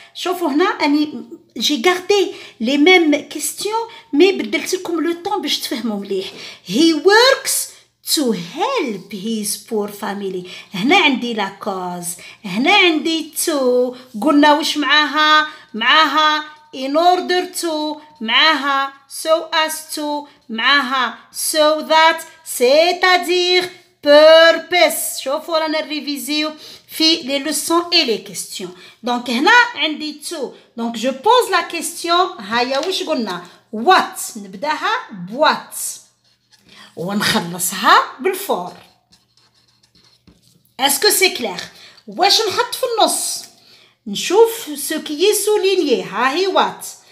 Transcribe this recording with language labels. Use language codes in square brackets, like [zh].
[ar] شوفوا هنا اني [fr] j'ai gardé les mêmes questions mais [ar] بدلت لكم [fr] le temps [ar] باش تفهموا مليح. [en] he works to help his poor family. [ar] هنا عندي [fr] la cause. [ar] هنا عندي to. قلنا وش معاها in order to. معاها so as to. معاها so that. [fr] c'est-à-dire purpose. [ar] شوفوا رانا نريفيزيو في [fr] les leçons et les questions. [ar] donc هنا عندي to. [fr] donc je pose la question. [ar] هيا وش قلنا؟ what نبداها what ونخلصها بالفور. [fr] est-ce que c'est clair؟ [ar] واش نحط في النص؟ نشوف [fr] ce qui est souligné. [ar] ها هي [fr] what.